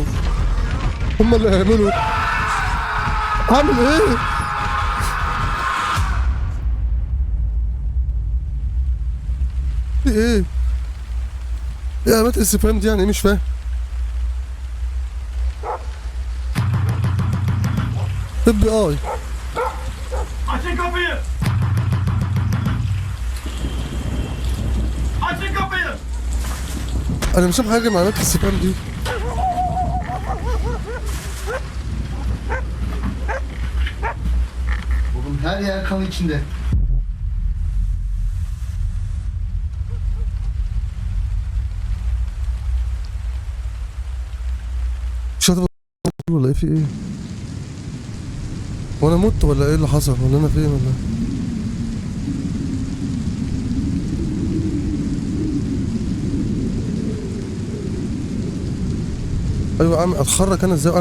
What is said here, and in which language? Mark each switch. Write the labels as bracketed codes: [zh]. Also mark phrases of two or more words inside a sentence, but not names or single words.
[ar] هم اللي هيعملوا. هعمل ايه؟ في ايه؟ ايه علامات الاستفهام دي يعني ايه؟ مش فاهم. طب اي [tr] Açın kapıyı! Açın kapıyı! [ar] انا مش فاهم حاجه من علامات الاستفهام دي. [tr] Oğlum her yer kan içinde. [ar] مش هتبقى ولا ايه؟ في ايه؟ وانا مت ولا ايه اللي حصل؟ ولا انا فين ولا؟ ايوه اعمل اتحرك انا ازاي؟